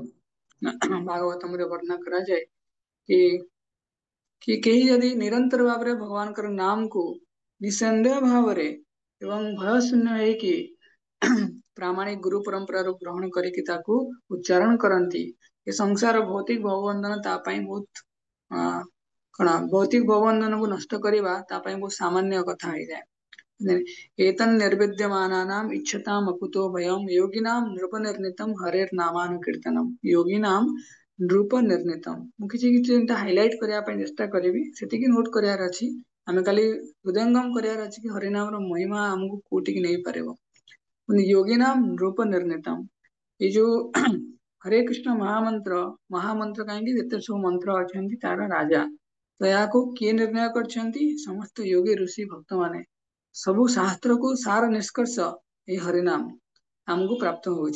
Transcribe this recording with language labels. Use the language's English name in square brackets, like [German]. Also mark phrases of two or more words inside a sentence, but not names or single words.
[Odia] ଭାଗବତମରେ ବର୍ଣ୍ଣନା କରାଯାଏ କି କେହି ଯଦି ନିରନ୍ତର ଭାବରେ ଭଗବାନଙ୍କର ନାମକୁ ନିଃସନ୍ଦେହ ଭାବରେ ଏବଂ ଭୟଶୂନ୍ୟ ହେଇକି ପ୍ରାମାଣିକ ଗୁରୁ ପରମ୍ପରାରୁ ଗ୍ରହଣ କରିକି ତାକୁ ଉଚ୍ଚାରଣ କରନ୍ତି, ଏ ସଂସାର ଭୌତିକ ଭବବନ୍ଧନ ତା ପାଇଁ ବହୁତ କଣ, ଭୌତିକ ଭବବନ୍ଧନକୁ ନଷ୍ଟ କରିବା ତା ପାଇଁ ବହୁତ ସାମାନ୍ୟ କଥା ହେଇଯାଏ। [Sanskrit] एतन् निर्विद्यमानानाम् इच्छताम् अकुतो भयम् योगिनां नृप निर्णीतम् हरेर नामानुकीर्तनम्। योगिनां नृप निर्णीतम्। [Odia] ମୁଁ କିଛି ଯେମିତି ହାଇଲାଇଟ କରିବା ପାଇଁ ଚେଷ୍ଟା କରିବି, ସେତିକି ନୋଟ କରିବାର ଅଛି। ଆମେ କାଲି ହୃଦୟଙ୍ଗମ କରିବାର ଅଛି କି ହରିନାମର ମହିମା ଆମକୁ କୋଉଠିକି ନେଇପାରିବ। [Sanskrit] योगिनां नृप निर्णीतम्, [Odia] ଏଇ ଯୋଉ ହରେ କୃଷ୍ଣ ମହାମନ୍ତ୍ର, ମହାମନ୍ତ୍ର କାହିଁକି, ଯେତେ ସବୁ ମନ୍ତ୍ର ଅଛନ୍ତି ତାର ରାଜା। ତ ଏହାକୁ କିଏ ନିର୍ଣ୍ଣୟ କରିଛନ୍ତି, ସମସ୍ତ ଯୋଗୀ ଋଷି ଭକ୍ତ ମାନେ। ସବୁ ଶାସ୍ତ୍ରକୁ ସାର ନିଷ୍କର୍ଷ ଏଇ ହରିନାମ ଆମକୁ ପ୍ରାପ୍ତ ହଉଛି।